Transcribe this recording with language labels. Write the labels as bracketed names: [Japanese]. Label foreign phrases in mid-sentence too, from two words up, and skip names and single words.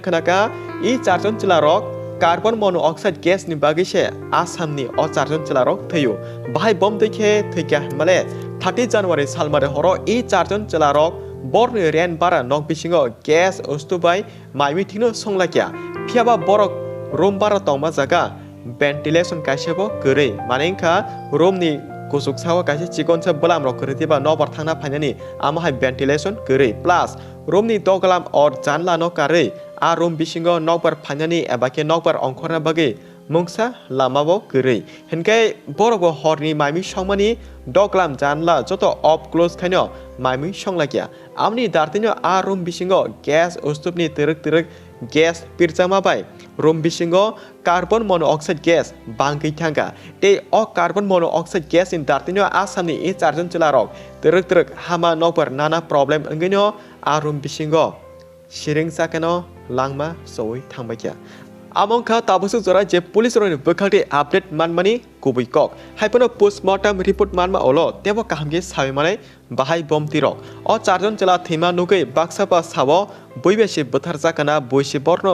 [Kok Borok] khanaka e charjon chilaro [English] Carbon monoxide gas [Kok Borok] ni bagise asamni o charjon chilarok theyo bahai bom dekhe thekya male 30 January salmare horo e charjon chilarok borni ren bara nok bisingo gas ustubai maimi thino songlakya phiaba borok room bara tongma jaga ventilation kaisebo gurei manengkha room ni kusuk sawa kaise chikon sa bolam rok kritiba nobar thangna phainani amahai ventilation gurei plus room ni doglam or janla no kare a room bisingo nokbar phainani abake nokbar ongkhorna bage mungsa lamabo gurei henkai borobo horni maimi songmani doglam janla joto [English] off close [Kok Borok] khaino maimi songlakya amni dartino a room bisingo gas ustupni teruk gas pirchama bai room bisingo [English] carbon monoxide gas [Kok Borok] bangkai thanga te o [English] carbon monoxide gas [Kok Borok] in dartino asamni e charjon chilarok teruk hama nokbar nana problem angino a room bisingo siring sakano langma soi thangbakya amongkha tabusu jora je police roni bokhalti update manmani kubui kok haipono [English] postmortem report [Kok Borok] manma olo tebo kahamge sabi manai bahai bom tirok o charjon chela thema nukai baksa pa sabo boibese bothar jakana boise borno